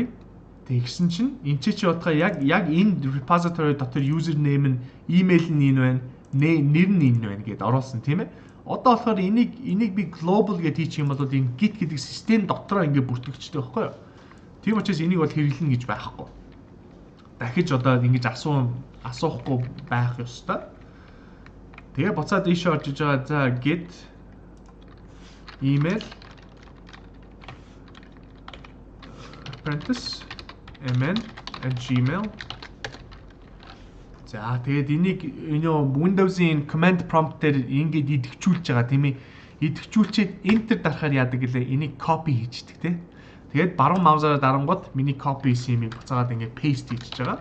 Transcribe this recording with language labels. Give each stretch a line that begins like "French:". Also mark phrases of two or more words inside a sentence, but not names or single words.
Mongolian: Тэгсэн чинь энэ чи бодохоо яг энэ repository дотор username нь email нь энэ байна, нэр нь энэ байна гэдээ оруулсан тийм ээ. Одоо болохоор энийг би global гэж хийчих юм бол энэ Git гэдэг систем дотроо ингээд бүртгэгчтэй байхгүй юу? Тийм учраас энийг бол хэрэглэнэ гэж байхгүй. Дахиж одоо ингэж асуухгүй байх ёстой. Тэгээ буцаад ийшээ орж иж байгаа. За
English: Git email apprentice mn@gmail.
Mongolian: За тэгээд энийг Windows-ийн
English: command prompt
Mongolian: дээр ингэж идэвхжүүлж байгаа тийм ээ. Идэвхжүүлчихэд enter дарахаар яадаг гэлээ энийг copy хийждэг тийм. Тэгээд баруун маусаараа дарангууд миний copy хийсэн юмыг буцаагаад ингэ paste хийж байгаа.